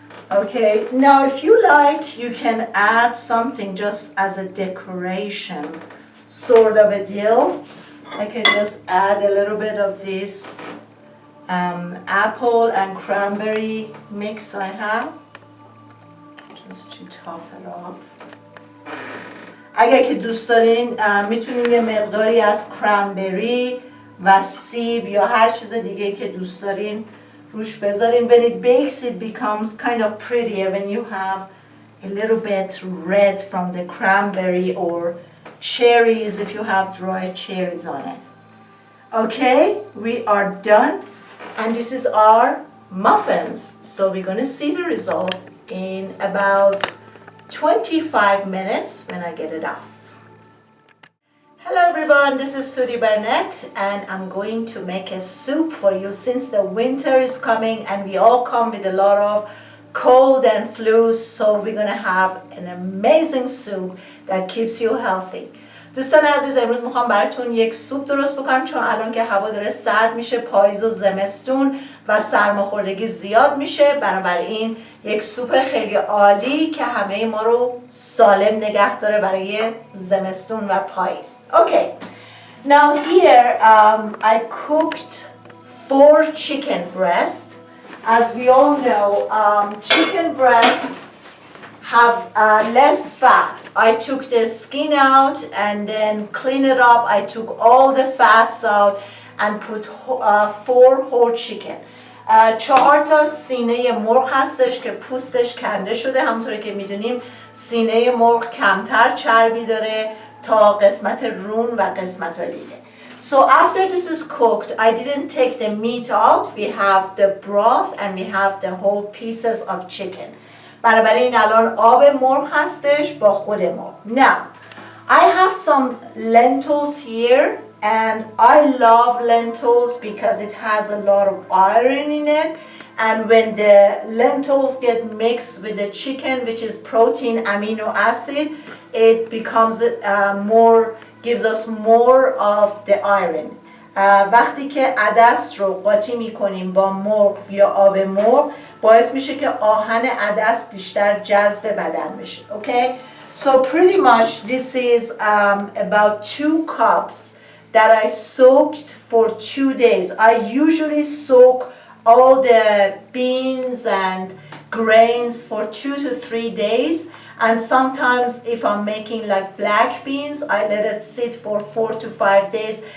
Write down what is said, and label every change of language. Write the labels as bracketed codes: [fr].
[en] Okay, now if you like, you can add something just as a decoration, sort of a deal. I can just add a little bit of this apple and cranberry mix I have, just to top it off. [fa] اگر که دوست دارین میتونین یه مقداری از کرنبری، وسیب یا هر چیز دیگه که دوست دارین روش بذارین. [en] When it bakes it becomes kind of prettier when you have a little bit red from the cranberry or cherries if you have dried cherries on it. Okay, we are done. And this is our muffins. So we're going to see the result in about 25 minutes when I get it off. Hello everyone, this is Sudi Brent and I'm going to make a soup for you since the winter is coming and we all come with a lot of cold and flu, so we're going to have an amazing soup that keeps you healthy. [fa] دوستان عزیز، امروز میخوام براتون یک سوپ درست بکنم چون الان که هوا داره سرد میشه، پاییز و زمستون و سرماخوردگی زیاد میشه، بنابراین یک سوپ خیلی عالی که همه ما رو سالم نگه داره برای زمستون و پاییز. [en] Okay, now here I cooked 4 chicken breasts. As we all know, chicken breasts have less fat. I took the skin out and then clean it up. I took all the fats out and put 4 whole chicken. [fa] 4 تا سینه مرغ هستش که پوستش کنده شده. همونطوری که میدونیم سینه مرغ کمتر چربی داره تا قسمت رون و قسمت دیگه. [en] So after this is cooked, I didn't take the meat out. We have the broth and we have the whole pieces of chicken. [fa] بنابراین الان آب مرغ هستش با خود مرغ. [en] Now, I have some lentils here and I love lentils because it has a lot of iron in it. And when the lentils get mixed with the chicken, which is protein, amino acid, it becomes gives us more of the iron. وقتی که عدس رو قاطی میکنیم با مرغ یا آب مرغ باعث میشه که آهن عدس بیشتر جذب بدن بشه. Okay? So pretty much this is about 2 cups that I soaked for 2 days. I usually soak all the beans and grains for 2 to 3 days. And sometimes if I'm making like black beans, I let it sit for 4 to 5 days.